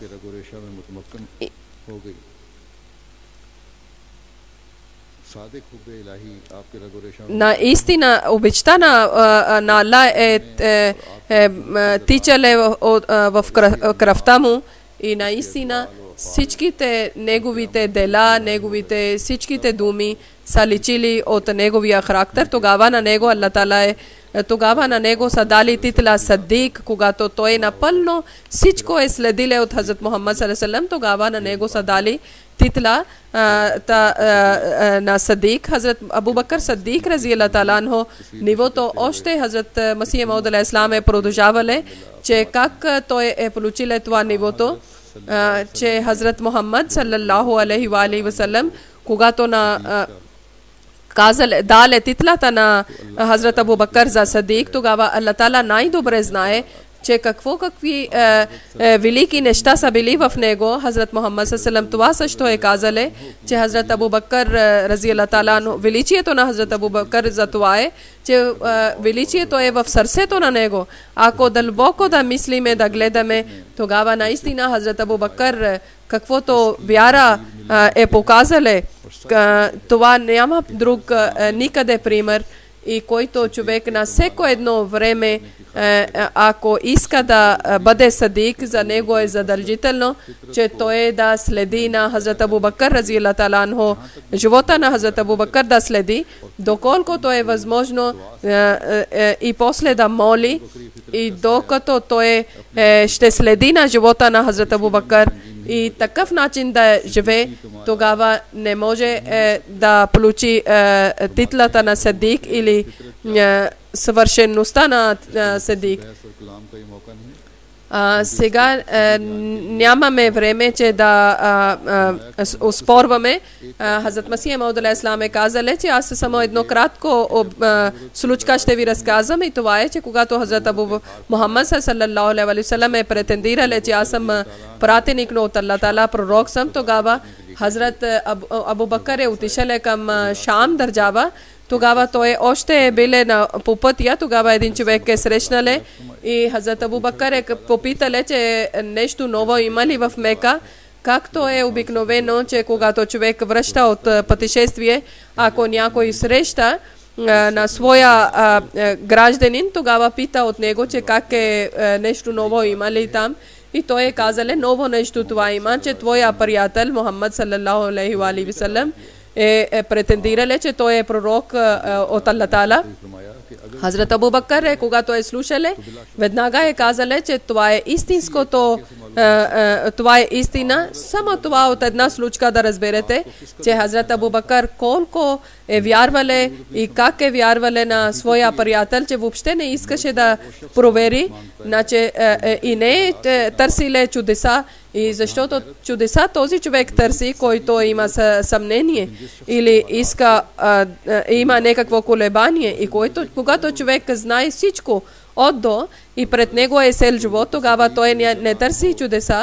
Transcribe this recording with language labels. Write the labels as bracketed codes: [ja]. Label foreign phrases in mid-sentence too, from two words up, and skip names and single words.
[bg] Наистина обичта на Аллах е тичале в кръвта му и наистина всичките неговите дела, неговите всичките думи са личили от неговия характер. Тогава на него Аллах Таала тогава на него са дали титла Садик, когато той напълно всичко е следиле от Хазрат Мухаммад [ar] صلى الله عليه وسلم. [bg] Тогава на него са дали титла на Садик. Хазрат Абу Бакър Садик [ar] رضي الله تعالى عنه [bg] нивото още Хазрат Масих Мауд [ar] عليه السلام [bg] е продължавале, че как той е получил това нивото, че Хазрат Мухаммад [ar] صلى الله عليه وسلم [bg] когато дали титлата на Хазрат Абу Бакър за Садик, тогава Аллах Таала най-добре знае, че какви велики неща са били в него. Хазрат Мухаммад саллаллаху това също е казале, че Хазрат Абу Бакър [ar] رضي الله تعالى عنه, [bg] величието на Хазрат Абу Бакър за това е, че величието е в сърцето на него. Ако дълбоко да мислиме, да гледаме, тогава наистина Хазрат Абу Бакър каквото вяра е показале, това няма друг никъде пример и който човек на всяко едно време ако иска да бъде садик, за него е задължително, че той да следи на Хазрат Абу Бакър [ar] رضي الله تعالى عنه, [bg] живота на Хазрат Абу Бакър да следи, доколкото е възможно и после да моли и докато той ще следи на живота на Хазрат Абу Бакър и такъв начин да живее, тогава не може да получи титлата на садик или съвършеността на Садик. Сега нямаме време, че да оспорваме. Хазрат Масих Мауд [ar] عليه السلام [bg] е казале, че аз само едно кратко случка ще ви разказвам и това е, че когато Хазрат Абу Мухаммад [ar] صلى الله عليه وسلم [bg] е претендирал, че аз съм пратеник на Аллах Таала, пророк съм, тогава Хазрат Абу Бакър е отишъл към Шам държава. Тогава той още е биле по пътя, тогава един човек е срещнале и Хазрат Абу Бакър е попитале, че нещо ново има ли в Мека. Както е обикновено, че когато човек връща от пътешествие, ако някой среща на своя гражданин, тогава пита от него, че как е нещо ново има ли там. И той е казале, ново нещо това има, че твоя приятел Мухаммад [ar] صلى الله عليه وسلم [bg] е претендирале, че той е пророк от Аллах Таала. Хазрат Абу Бакър когато е слушале, веднага е казале, че това е истинското това е истина. Само това от една случка да разберете, че Хазрат Абу Бакър колко е вярвале и как е вярвале на своя приятел, че въобще не искаше да провери, значи и не търсиле чудеса, и защото чудеса този човек търси, който има съмнение или иска, има някакво колебание, и когато човек знае всичко от до и пред него е сел живот, тогава той не търси чудеса.